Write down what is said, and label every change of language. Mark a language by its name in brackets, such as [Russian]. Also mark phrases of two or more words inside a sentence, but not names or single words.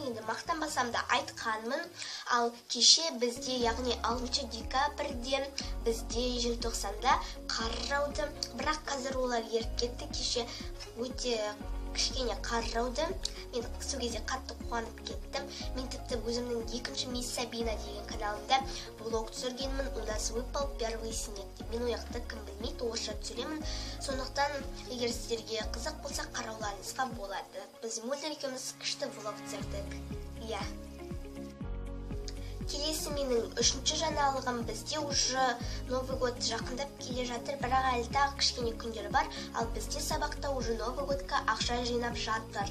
[Kazakh] Енді мақтанбасам да айтқанмын. Ал кеше бізде, яғни 6 декабрьде бізде желтоқсанда қар жауды, бірақ қазір олар еріп кетті. Кеше өте кішкене қар жауды. Мен сол кезде қатты қуанып кеттім. Мен тіпті өзімнің екінші Мисс Сабина деген каналымда блог түсіргенмін. [Russian] У нас выпал первый снег деп. [Kazakh] Мен ояқты кім білмейді, орысша түсіремін. Сондықтан, егер сіздерге қызық болса, қарауларыңызға болады. Біз Мөлдір екеуміз күшті влог түсірдік. Иә. Келесі менің үшінші жаңалығым, бізде уже Новый год жақындап келе жатыр, бірақ әлі тағы кішкене күндер бар, ал бізде сабақта уже Новый годқа ақша жинап жатыр.